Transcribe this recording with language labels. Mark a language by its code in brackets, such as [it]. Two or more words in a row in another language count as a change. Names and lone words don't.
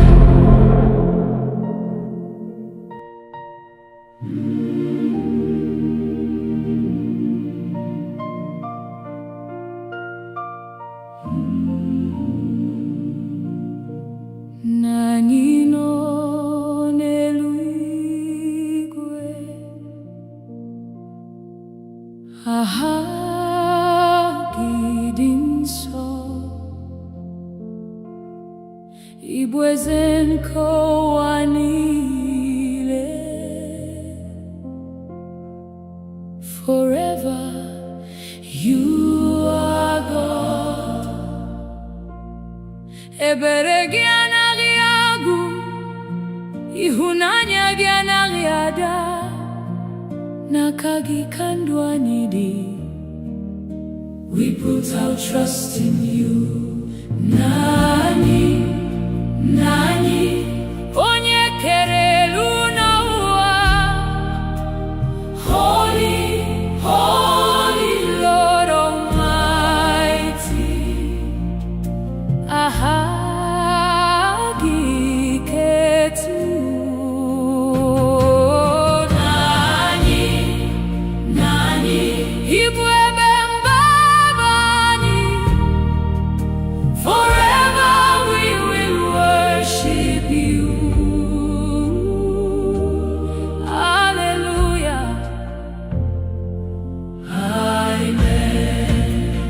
[ig] Na anyị nọ n'eluigwe, aha gị dị nsọ. Ị bụ eze nke ụwa niile. [en] Forever you are God. [ig] Ebere gị anaghị agwụ, ịhụnanya gị anaghị ada. N'aka gị ka ndụ anyị dị. [en] We put our trust in you. [ig] Nani, nani, onye kere elu na ụwa. [en] Holy, holy Lord Almighty. [ig] Aha gị ketu. Nani, nani, ịbụ ebe mgbaba anyị. [en] Forever we will worship you. Hallelujah, amen.